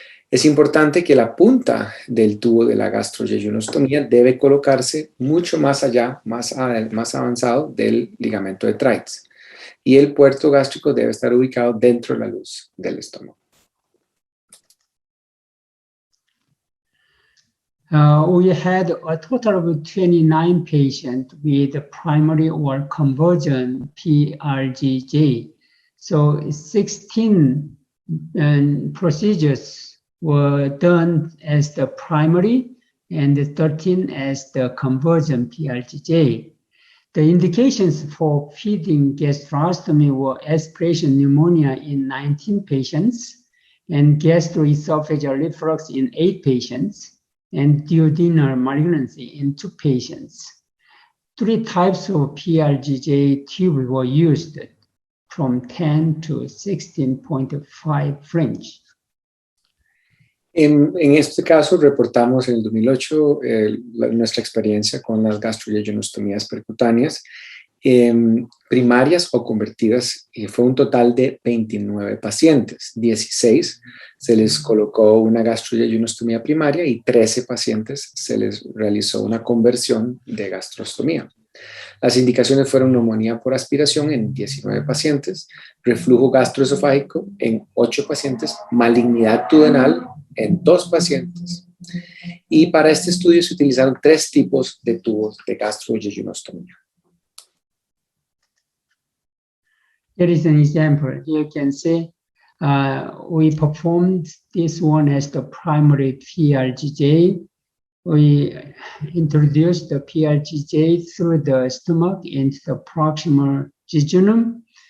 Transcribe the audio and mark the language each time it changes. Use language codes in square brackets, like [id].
[es] Es importante que la punta del tubo de la gastroyeyunostomía debe colocarse mucho más allá, más avanzado del ligamento de Treitz, y el puerto gástrico debe estar ubicado dentro de la luz del estómago. [en] We had a total of 29 patients with primary or conversion PRGJ. So 16 procedures were done as the primary, and 13 as the conversion PLGJ. The indications for feeding gastrostomy were aspiration pneumonia in 19 patients, and gastroesophageal reflux in 8 patients, and duodenal malignancy in 2 patients. 3 types of PLGJ tube were used, from 10 to 16.5 French. [es] En este caso, reportamos en el 2008 nuestra experiencia con las gastroyeyunostomías percutáneas primarias o convertidas. Fue un total de 29 pacientes. 16 se les colocó una gastroyeyunostomía primaria y 13 pacientes se les realizó una conversión de gastrostomía. Las indicaciones fueron neumonía por aspiración en 19 pacientes, reflujo gastroesofágico en 8 pacientes, malignidad duodenal en 2 pacientes. Y para este estudio se utilizaron 3 tipos de tubos de gastroyeyunostomía. [en] Here is an example. You can see we performed this one as the primary PLGJ. We introduced the PLGJ through the stomach into the proximal jejunum.